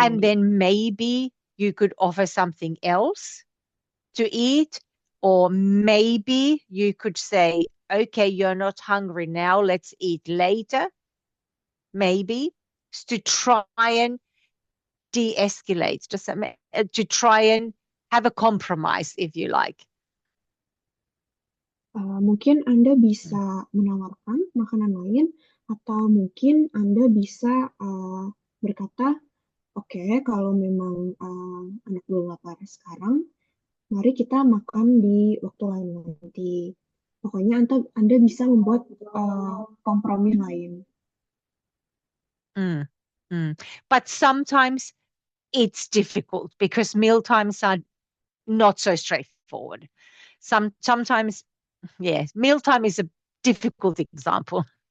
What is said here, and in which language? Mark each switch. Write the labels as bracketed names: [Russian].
[English] And then maybe you could offer something else to eat, or maybe you could say, okay, you're not hungry now, let's eat later. Maybe to try and de-escalate, to try and have a compromise, if you like. [Indonesian] Mungkin Anda bisa menawarkan makanan lain Atau mungkin Anda bisa berkata, oke, kalau memang anak belum lapar sekarang, mari kita makan di waktu lain nanti. Pokoknya Anda bisa membuat kompromi lain. Mm, mm. [English] But sometimes it's difficult because meal times are not so straightforward. Sometimes, yes, mealtime is a difficult example.